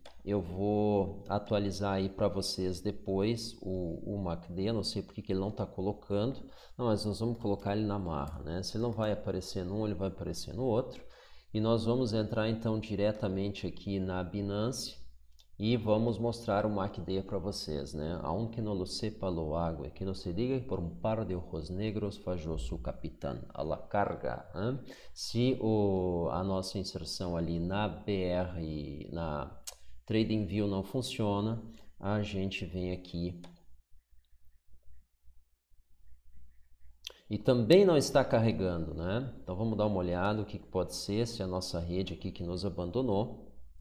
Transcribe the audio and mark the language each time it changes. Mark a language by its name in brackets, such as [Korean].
[Portuguese] Eu vou atualizar aí para vocês depois o MACD, não sei porque que ele não está colocando, não, mas nós vamos colocar ele na marra, né? Se ele não vai aparecer num, ele vai aparecer no outro. E nós vamos entrar então diretamente aqui na Binance e vamos mostrar o MACD para vocês, né? [Spanish] Aunque no lo sepa lo hago, que no se diga [Portuguese] por um [Spanish] par de ojos negros falló su capitán a la carga, né? [Portuguese] Se a nossa inserção ali na BR, na TradingView não funciona, a gente vem aqui e também não está carregando, né? Então vamos dar uma olhada o que pode ser, se a nossa rede aqui que nos abandonou.